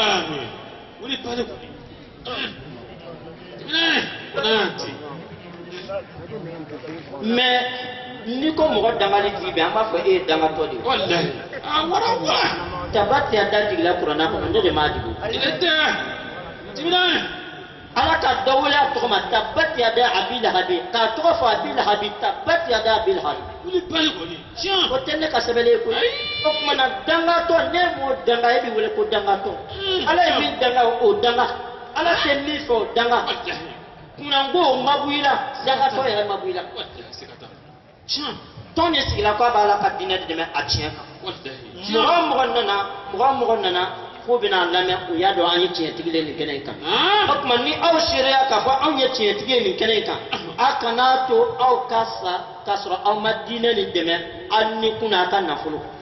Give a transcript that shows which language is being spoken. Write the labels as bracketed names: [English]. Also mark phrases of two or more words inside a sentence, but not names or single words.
[Bambara] mais ni ko mɔgɔ dangali t'i bɛn an b'a fɔ e ye dangatɔ de ye [Arabic] تبت يدا [Bambara] jigila kuranna kɔnɔ ne de m'a jigi ala ka dɔ wele a tɔgɔ ma [Arabic] تبت يدا أبي لهب [Bambara] k'a tɔgɔ fɔ abi lahabi [Arabic] تبت يدا أبي لهب [Bambara] o tɛ ne ka sɛbɛnlen ye koyi o tuma na dangatɔ ne m'o danga e bɛ wele ko dangatɔ ala ye min danga o danga ala tɛ min fɛ o danga kunanko o ma bɔ i la dangatɔ yɛrɛ ma bɔ i la tɔn de sigila k'a b'a la ka diinɛ dɛmɛ a tiɲɛ kan mɔgɔ mɔgɔ nana fo bɛna lamɛn u y'a dɔn an ye tiɲɛtigi ye nin kɛnɛ in kan o tuma ni aw seereya k'a fɔ anw ye tiɲɛtigi ye nin kɛnɛ in kan a kana to aw ka sa k'a sɔrɔ aw ma diinɛ nin dɛmɛ hali ni kunna a ka nafolo